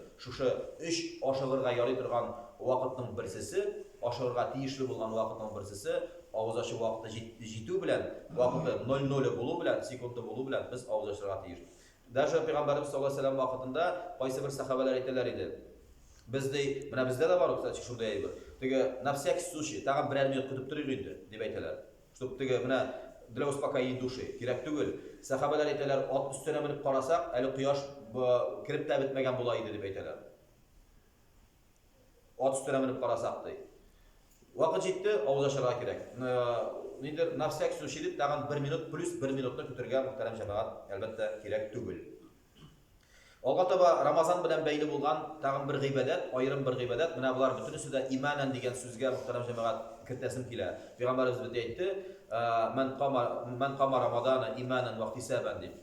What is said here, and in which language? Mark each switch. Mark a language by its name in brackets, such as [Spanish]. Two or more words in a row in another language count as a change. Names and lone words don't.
[Tatar] Шушы 3 ашыгырга ярый торган вакытның берсесе ашырга тиешле булган вакытның берсесе авыз ачу вакыты җитү белән, вакыты 00 булу белән, секунды булу белән без авыз ачарга тиеш. Даже Пәйгамбәрбез саллаллаһу алейһи ва сәллям вакытында кайсы бер сахабалар әйтәләр иде. Менә бездә дә бар ул шундай әйбер. [Russian] Теге на всякий случай, [Tatar] тагын берәр минут көтеп торыйк инде дип әйтәләр. Чтоб теге менә [Russian] для успокоения души [Tatar] кирәк түгел. Сахабалар әйтәләр, ат өстенә менеп карасак, әле кояш кирип тә бетмәгән була иде дип әйтәләр. Ат өстенә менеп карасак ди. Вакыт җитте, авыз ачарга кирәк. Нидер [Russian] на всякий случай [Tatar] дип тагын 1 минут плюс 1 минутны көтәргә мөхтәрәм җәмәгать, әлбәттә кирәк түгел. Алга таба Рамазан белән бәйле булган тагын бер гыйбадат, аерым бер гыйбадат, менә булар бөтенесе дә иманан дигән сүзгә мөхтәрәм җәмәгать кертәсем килә. Пәйгамбәрбез бит әйтте, [Arabic] "من قام رمضان إيمانا واحتسابا" [Tatar] дип.